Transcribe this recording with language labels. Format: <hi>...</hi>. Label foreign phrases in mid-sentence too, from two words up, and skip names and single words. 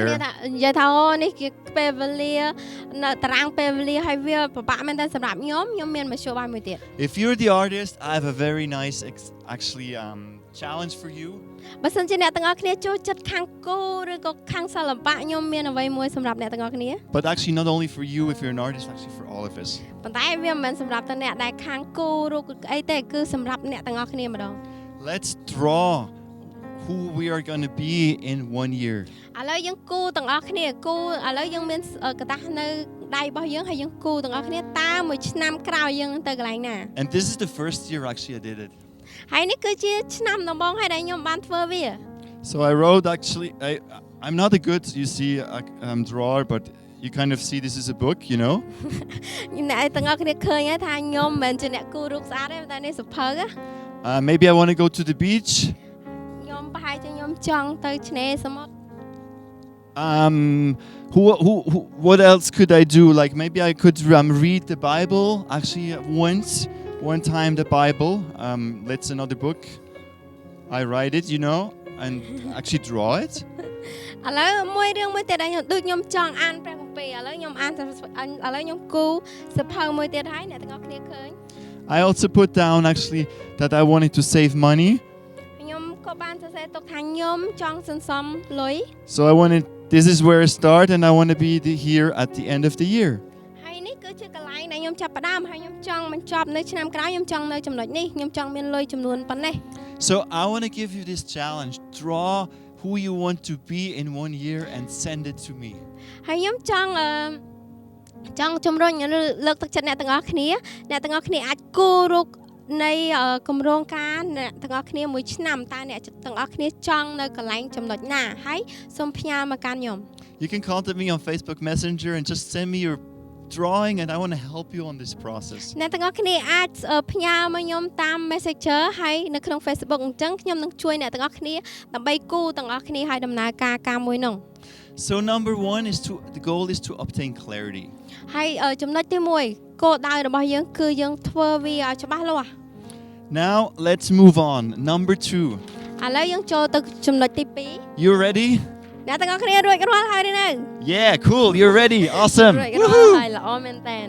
<en>despair.</en> <km>ថានិយាយថាអូនេះជាពេលវេលានៅតារាងពេលវេលាហើយវាពិបាកមែនតើសម្រាប់ខ្ញុំមានមធ្យោបាយមួយទៀត</km> <en>If you're the artist, I have a very nice, challenge for you.</en> <km>បើសិនជាអ្នកទាំងអស់គ្នាចូលចិត្តខាងគូឬក៏ខាងសិល្បៈខ្ញុំមានអ្វីមួយសម្រាប់អ្នកទាំងអស់គ្នា</km> <en>But actually, not only for you, if you're an artist, actually for all of us.</en> <km>ប៉ុន្តែវាមិនមែនសម្រាប់តែអ្នកដែលខាងគូឬក៏អីទេគឺសម្រាប់អ្នកទាំងអស់គ្នាម្ដង</km> <en>Let's draw who we are going to be in 1 year.</en> <km>ឥឡូវយើងគូទាំងអស់គ្នាគូឥឡូវយើងមានកតាស់នៅដៃរបស់យើងហើយយើងគូទាំងអស់គ្នាតើមួយឆ្នាំក្រោយយើងទៅកន្លែងណា</km> <en>And this is the first year actually I did it.</en> <km>ហើយនេះគឺជាឆ្នាំដំបូងហើយដែលខ្ញុំបានធ្វើវា</km> <en>So I wrote actually, I'm not a good, you see, drawer, but you kind of see this is a book, you know.</en> <km>អ្នកទាំងអស់គ្នាឃើញហើយថាខ្ញុំមិនមែនជាអ្នកគូរូបស្អាតទេតែនេះសភៅ</km> <en>Maybe I want to go to the beach.</en> <km>ខ្ញុំប្រហែលជាខ្ញុំចង់ទៅឆ្នេរសមុទ្រ</km> <en>What else could I do? Like maybe I could read the Bible. Actually, one time the Bible. That's another book. I write it, you know, and actually draw it.</en> <km>ឥឡូវមួយរឿងមួយទៀតដែលដូចខ្ញុំចង់អានព្រះគម្ពីរឥឡូវខ្ញុំអានឥឡូវខ្ញុំគូសភៅមួយទៀតហើយអ្នកទាំងអស់គ្នាឃើញ</km> <en>I also put down actually that I wanted to save money.</en> <km>ខ្ញុំក៏បានសរសេរទុកថាខ្ញុំចង់សន្សំលុយ</km> <en>So this is where I start, and I want to be here at the end of the year.</en> <km>ហើយនេះគឺជាកន្លែងដែលខ្ញុំចាប់ផ្ដើមហើយខ្ញុំចង់បញ្ចប់នៅឆ្នាំក្រោយខ្ញុំចង់នៅចំណុចនេះខ្ញុំចង់មានលុយចំនួនប៉ុណ្ណេះ</km> <en>So I want to give you this challenge. Draw who you want to be in 1 year and send it to me.</en> <km>ហើយខ្ញុំចង់ជំរុញលើកទឹកចិត្តអ្នកទាំងអស់គ្នាអាចគូររូបនៃគម្រោងការអ្នកទាំងអស់គ្នាមួយឆ្នាំតើអ្នកទាំងអស់គ្នាចង់នៅកន្លែងចំណុចណាហើយសូមផ្ញើមកកាន់ខ្ញុំ</km> <en>You can contact me on Facebook Messenger and just send me your drawing, and I want to help you on this process.</en> <km>អ្នកទាំងអស់គ្នាអាចផ្ញើមកខ្ញុំតាម Messenger ហើយនៅក្នុង Facebook អញ្ចឹងខ្ញុំនឹងជួយអ្នកទាំងអស់គ្នាដើម្បីគូទាំងអស់គ្នាឲ្យដំណើរការមួយនោះ</km> <en>So number 1 is the goal is to obtain clarity.</en> <km>ហើយចំណុចទី1គោលដៅរបស់យើងគឺយើងធ្វើវាឲ្យច្បាស់លាស់</km> <en>Now let's move on. Number 2.</en> <km>ឥឡូវយើងចូលទៅចំណុចទី</km> <en>You ready?</en> <km>2អ្នកទាំងអស់គ្នារួចរាល់ហើយឬនៅ</km> <en>Yeah, cool. You're ready. Awesome.</en> <km>រួចរាល់ហើយល្អមែនតើ</km>